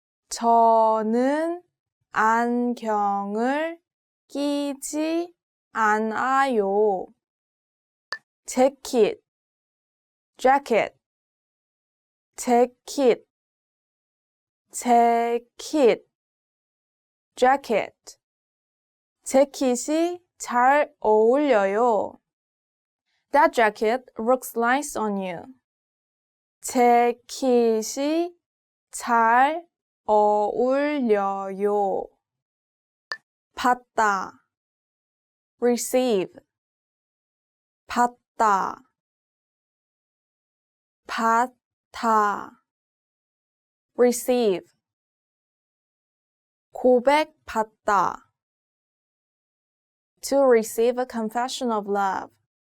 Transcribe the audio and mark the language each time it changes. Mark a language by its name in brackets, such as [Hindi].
[Korean] 저는 안경을 끼지 않아요. 재킷, jacket, 재킷, 재킷, jacket. 재킷이 잘 어울려요. [English] That jacket looks nice on you. [Korean] 재킷이 잘 어울려요. 받다, receive. 받다, 받다, receive. [English] 고백받다, to receive a confession of love.